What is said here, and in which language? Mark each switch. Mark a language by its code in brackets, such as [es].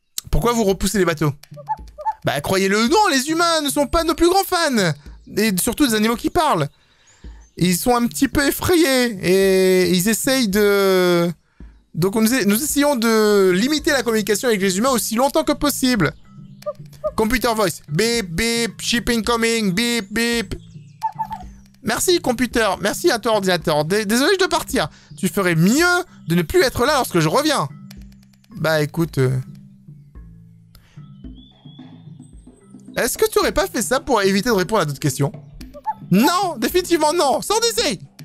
[fr] Pourquoi vous repoussez les bateaux? Bah croyez-le, non, les humains ne sont pas nos plus grands fans. Et surtout des animaux qui parlent. Ils sont un petit peu effrayés et ils essayent de... Donc nous essayons de limiter la communication avec les humains aussi longtemps que possible. [en] Computer voice. Beep, beep, ship incoming, beep, beep. [fr] Merci, computer. Merci à toi, ordinateur. Désolé, je dois partir. Tu ferais mieux de ne plus être là lorsque je reviens. Bah, écoute... Est-ce que tu aurais pas fait ça pour éviter de répondre à d'autres questions? Non, définitivement non. Sors d'ici.